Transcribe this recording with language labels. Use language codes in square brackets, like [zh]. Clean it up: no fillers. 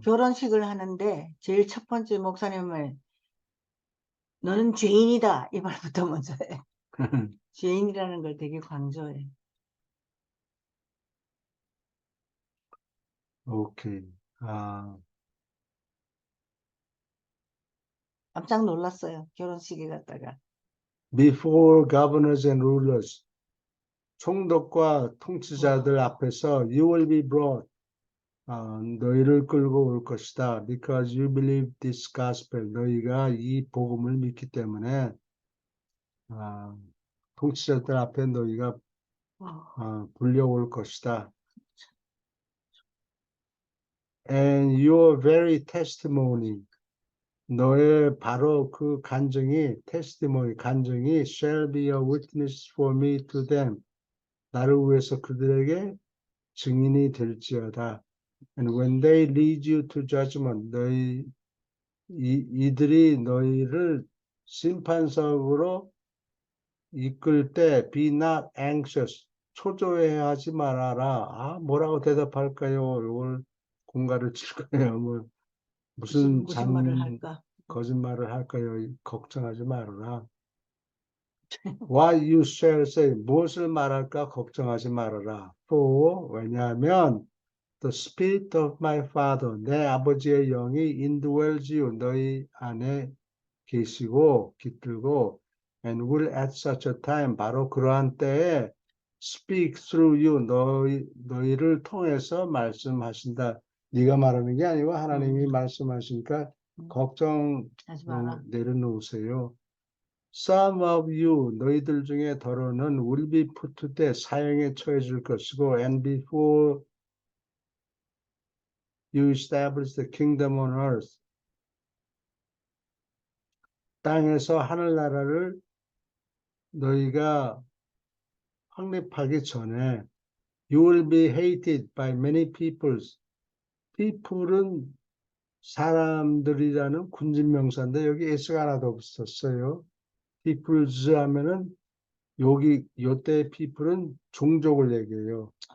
[ko] 결혼식을 하는데 제일 첫 번째 목사님을 너는 죄인이다 이 말부터 먼저 해. 죄인이라는 걸 되게 강조해. 오케이. 깜짝 놀랐어요. 결혼식에 갔다가. [en] before governors and rulers. [ko] 총독과 통치자들 앞에서 [en] you will be brought. [ko] 너희를 끌고 올 것이다. [en] Because you believe this gospel. [ko] 너희가 이 복음을 믿기 때문에 통치자들 앞에 너희가 불려올 것이다. [en] And your very testimony, [ko] 너의 바로 그 간증이 [en] testimony, [ko] 간증이 [en] shall be a witness for me to them. [ko] 나를 위해서 그들에게 증인이 될지어다. [en] And when they lead you to judgment, [ko] 이들이 너희를 심판석으로 이끌 때 [en] be not anxious, [ko] 초조해하지 말아라. 뭐라고 대답할까요? 이걸 공갈을 칠 거예요. 무슨 무슨 말을 할까? 거짓말을 할까요? 걱정하지 말아라. [en] What you shall say, [ko] 무엇을 말할까 걱정하지 말아라. [en] For, [ko] 왜냐하면 [en] the spirit of my father, [ko] 내 아버지의 영이 [en] indwells you, [ko] 너희 안에 계시고 깃들고 [en] and will at such a time, [ko] 바로 그러한 때에 [en] speak through you, [ko] 너희를 통해서 말씀하신다. 네가 말하는 게 아니고 하나님이 말씀하시니까 걱정 하지 마라. 내려놓으세요. [en] Some of you, [ko] 너희들 중에 더러는 [en] will be put to death, [ko] 사형에 처해질 것이고 [en] and before you establish the kingdom on earth, [ko] 땅에서 하늘나라를 너희가 확립하기 전에 [en] you will be hated by many peoples. [ko] people은 사람들이라는 군진명사인데 여기 S가 하나도 없었어요. peoples 하면은 요때 people은 종족을 얘기해요.